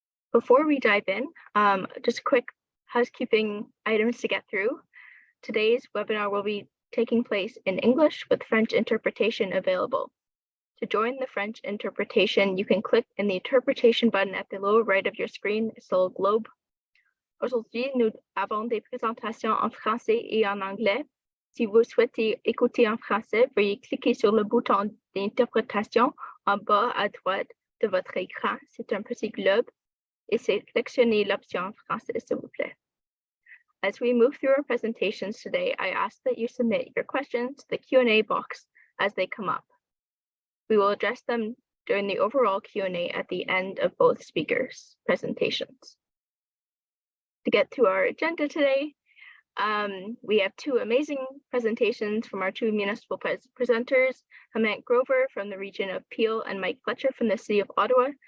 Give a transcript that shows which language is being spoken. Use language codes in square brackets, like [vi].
[en] Before we dive in, just quick housekeeping items to get through. Today's webinar will be taking place in English with French interpretation available. To join the French interpretation, you can click in the interpretation button at the lower right of your screen. It's a little globe. [fr] Aujourd'hui, nous avons des présentations en français et en anglais. Si vous souhaitez écouter en français, veuillez cliquer sur le bouton d'interprétation en bas à droite de votre écran. C'est un petit globe et sélectionnez l'option français, s'il vous plaît. [en] As we move through our presentations today, I ask that you submit your questions to the Q&A box as they come up. We will address them during the overall Q&A at the end of both speakers' presentations. To get through our agenda today, we have two amazing presentations from our two municipal presenters, Hemant Grover from the region of Peel and Mike Fletcher from the city of Ottawa.